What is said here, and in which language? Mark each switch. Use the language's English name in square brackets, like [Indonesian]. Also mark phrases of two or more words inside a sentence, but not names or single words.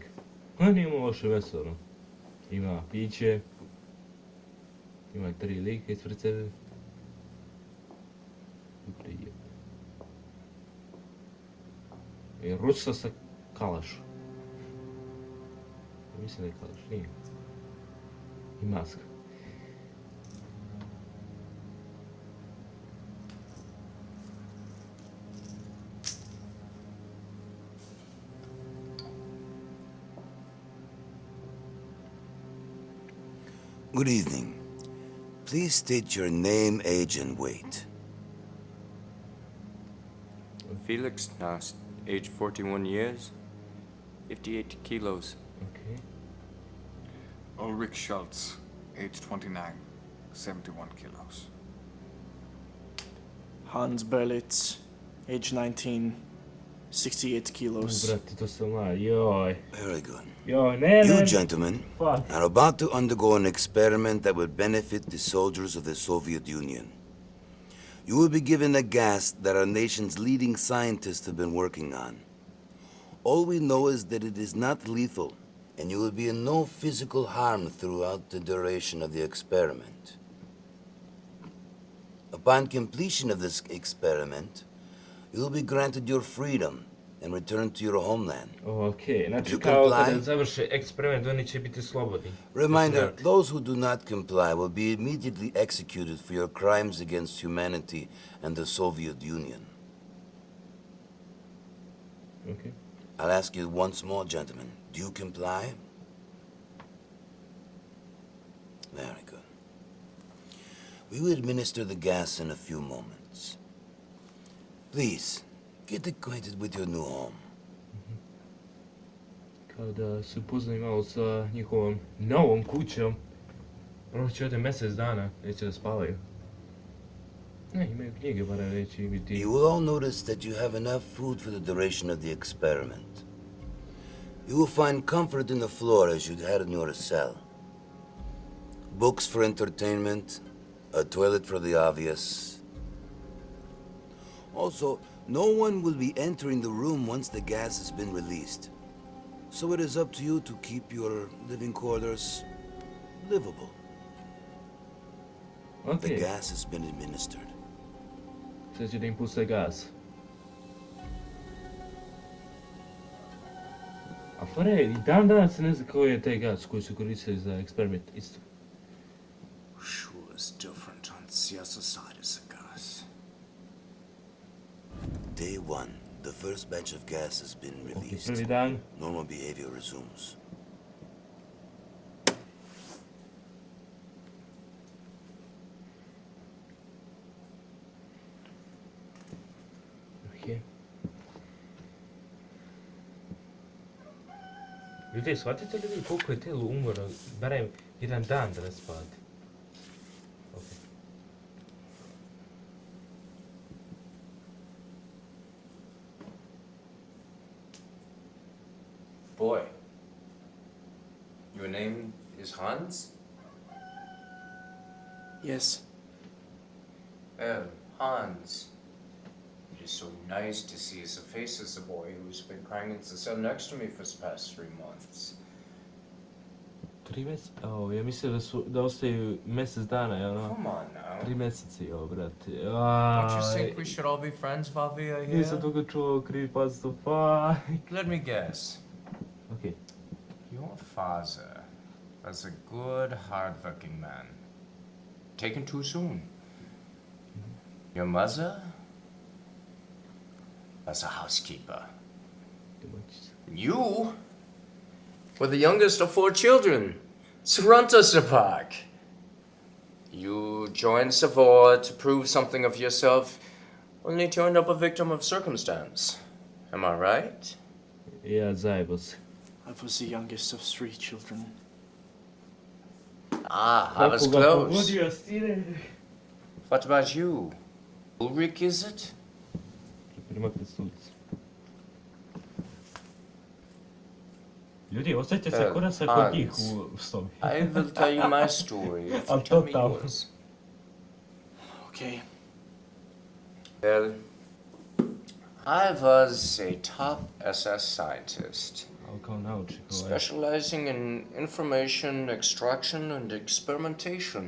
[Bosnian] On nije imao loše veselo. Ima piće, ima 3 lika ispred sebe. I Rusa sa kalašom. Mislim da je kalaš, nije. I maska. [English] Good evening. Please state your name, age, and weight. Felix Nast, age 41 years, 58 kilos. Okay. Ulrich Schultz, age 29, 71 kilos. Hans Berlitz, age 19, 68 kilos. [Bosnian] Brate, to se mla, joj. [English] Very good. [Bosnian] Joj, ne. [English] You gentlemen Fuck. are about to undergo an experiment that will benefit the soldiers of the Soviet Union. You will be given a gas that our nation's leading scientists have been working on. All we know is that it is not lethal, and you will be in no physical harm throughout the duration of the experiment. Upon completion of this experiment, you will be granted your freedom and return to your homeland. [Bosnian] Okej, znači [English] You [Bosnian] kao [English] comply? [Bosnian] kada završe eksperiment, oni će biti slobodni. [English] Reminder, [Bosnian] Smrt. [English] those who do not comply will be immediately executed for your crimes against humanity and the Soviet Union. [Bosnian] Okej. [English] I'll ask you once more, gentlemen. Do you comply? Very good. We will administer the gas in a few moments. Please, get acquainted with your new home. [Bosnian] Kao da se upoznaju malo sa njihovom novom kućom. Proći ovdje mjesec dana, neće da spavaju. Ne, imaju knjige, barem neće biti. [English] You will all notice that you have enough food for the duration of the experiment. You will find comfort in the floor as you had in your cell. Books for entertainment, a toilet for the obvious. Also, no one will be entering the room once the gas has been released. So it is up to you to keep your living quarters livable. The [Bosnian] Okej, [English] gas has been administered. [Bosnian] sad će da im puste gas. A fora je, i dan danas se ne zna koji je taj gas koji su koristili za eksperiment, isto. [English] Sure is different on the other side is the gas. Day 1, the first batch of gas has been released. [Bosnian] Prvi dan, [English] Normal behavior resumes. [Bosnian] okej. Ljudi, shvatite li vi koliko je telo umora, barem jedan dan da ne spavate? Okej. [English] Boy, your name is Hans? Yes. Well, Hans. It is so nice to see the face of the boy who's been crying in the cell next to me for the past 3 months. [Bosnian] 3 mjeseca? O, ja mislim da ostaju mjesec dana, jel no? [English] Come on now. [Bosnian] 3 mjeseci, o, brate. [English] Don't you think we should all be friends while we are [Bosnian] Nisam [English] here? [Bosnian] toga čuo, creepypasta, [English] fuck. Let me guess. [Bosnian] Okej. [English] Your father was a good, hard-working man. Taken too soon. Your mother was a housekeeper. [Bosnian] Domaćica. [English] And you were the youngest of 4 children. Sruntasapak. You joined the war to prove something of yourself, only to end up a victim of circumstance. Am I right? [Bosnian] Ja, zajebo se. [English] I was the youngest of 3 children. Ah, I was [Bosnian] Kako ga [English] close. [Bosnian] pogodio, stine? What about you? Ulrich, is it? Primakne stolicu. Ljudi, osjećate se kod nas kod Hans. njih u sobi. [English] I will tell you my story if you I'll tell me talk now. yours. Okay. Well, I was a top SS scientist, [Bosnian] Ali kao naučnik, ovaj. [English] specializing in information extraction and experimentation.